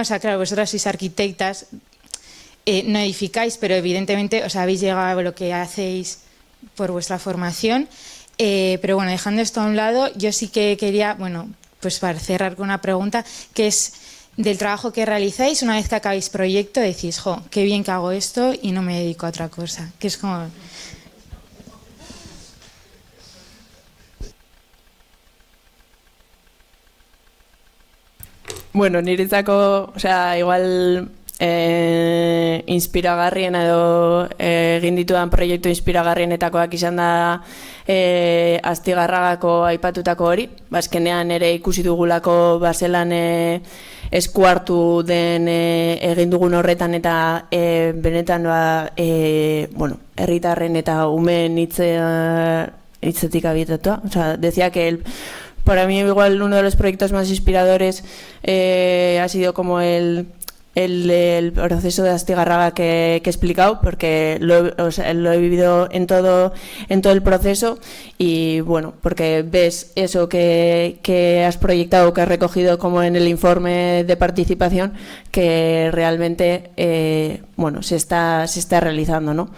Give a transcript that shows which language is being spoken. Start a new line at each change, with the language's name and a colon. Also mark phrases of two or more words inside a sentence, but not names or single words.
Spanish: O sea, claro, vosotras sois arquitectas, no edificáis, pero evidentemente os habéis llegado a lo que hacéis por vuestra formación. Pero bueno, dejando esto a un lado, yo sí que quería, bueno, pues para cerrar con una pregunta, que es del trabajo que realizáis, una vez que acabáis proyecto, decís, jo, qué bien que hago esto y no me dedico a otra cosa, que es como...
Basque: Bueno, niretzako,
Spanish: o sea,
Basque: igual inspiragarrien edo egin ditudan proiektu inspiragarrienetakoak izan da Astigarragako aipatutako hori. Azkenean ere ikusi dugulako bazelan esku hartu den egin dugun horretan eta benetan bueno, herritarren eta umeen hitzetik abietatua.
Spanish: O sea, decía que para mí igual uno de los proyectos más inspiradores ha sido como el el proceso de Astigarraga que he explicado, porque lo he vivido en todo el proceso, y bueno, porque ves eso que has proyectado, que has recogido como en el informe de participación, que realmente bueno, se está realizando, ¿no?